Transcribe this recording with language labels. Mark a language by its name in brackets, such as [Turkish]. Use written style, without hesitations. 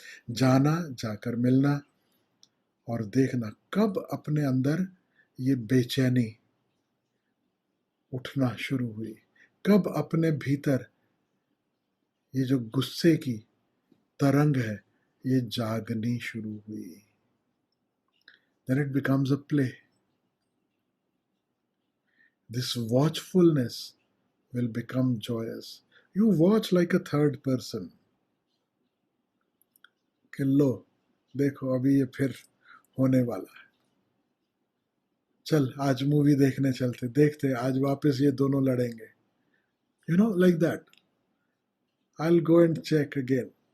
[Hindi] जाना, जाकर मिलना, और देखना कब अपने अंदर ये बेचैनी उठना शुरू हुई, कब अपने भीतर ये जो गुस्से की तरंग है ये जागनी शुरू हुई। [English] Then it becomes a play. This watchfulness will become joyous. You watch like a third person. [Hindi] कि लो देखो अभी ये फिर होने वाला है, चल आज मूवी देखने चलते, देखते आज वापस ये दोनों लड़ेंगे, [English] You know, like that, I go and check again.